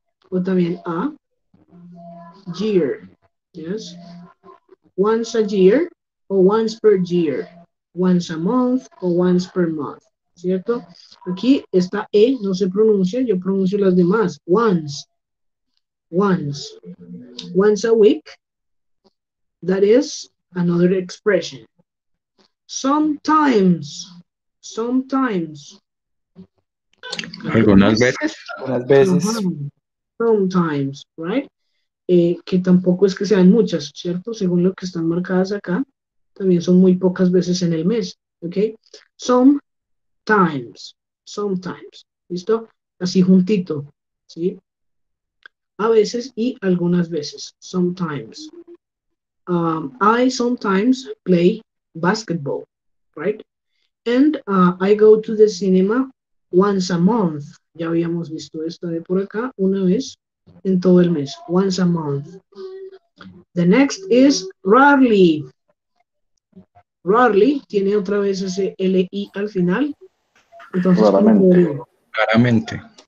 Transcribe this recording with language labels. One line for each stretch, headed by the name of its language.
English: O también a year. Yes. Once a year o once per year. Once a month o once per month. ¿Cierto?
Spanish: Aquí esta E no se pronuncia, yo pronuncio las demás.
English: Once. Once. Once a week. That is another expression. Sometimes. Sometimes.
Spanish: Algunas veces. Unas veces.
English: Sometimes, right?
Spanish: Que tampoco es que sean muchas, ¿cierto? Según lo que están marcadas acá, también son muy pocas veces en el mes, ¿ok?
English: Sometimes, ¿listo?
Spanish: Así juntito, ¿sí? A veces y algunas veces, sometimes.
English: I sometimes play basketball, right? And I go to the cinema once a month.
Spanish: Ya habíamos visto esto de por acá, una vez en todo el mes,
English: once a month. The next is rarely.
Spanish: Rarely tiene otra vez ese LI al final. Entonces, Raramente. Claramente.